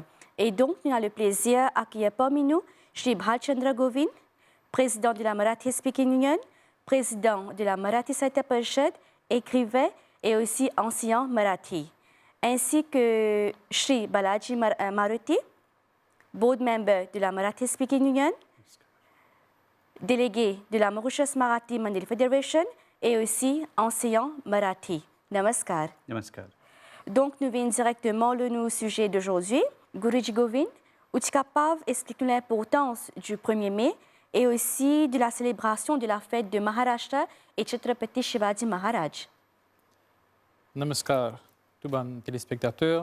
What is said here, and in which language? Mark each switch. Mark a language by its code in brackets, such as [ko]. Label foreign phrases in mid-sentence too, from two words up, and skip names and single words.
[fr] Et donc, nous avons le plaisir d'accueillir parmi nous Shri Bhalchandra Govind, président de la Marathi Speaking Union, président de la Marathi Sahitya Parishad, écrivain et aussi enseignant Marathi, ainsi que Shri Balaji Maruti, [en] board member [fr] de la Marathi Speaking Union, délégué de la Mauritius Marathi Mandal Federation et aussi enseignant Marathi. Namaskar. Namaskar. Donc, nous venons directement au sujet d'aujourd'hui. Guruji Govind, êtes-vous capable d'expliquer l'importance du 1er mai et aussi de la célébration de la fête de Maharashtra et Chhatrapati Shivaji Maharaj? Namaskar, tous les téléspectateurs.